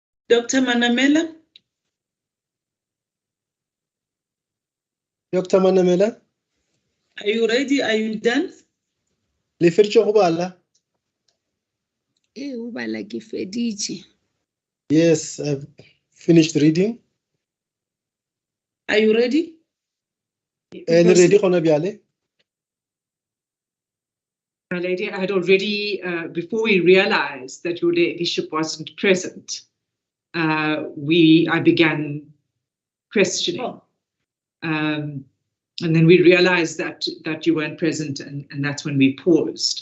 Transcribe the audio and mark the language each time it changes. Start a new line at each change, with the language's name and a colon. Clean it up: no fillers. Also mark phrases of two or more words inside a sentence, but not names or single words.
English: Dr. Manamela, Dr. Manamela, are you ready? Are you done?
Northern Sotho: le feditše go bala? o bala ke feditše.
English: Yes, I've finished reading. Are you ready?
Northern Sotho: Le ready gona bjale?
English: My lady, I had already, before we realized that your ladyship wasn't present, I began questioning. Oh. And then we realized that you weren't present, and that's when we paused.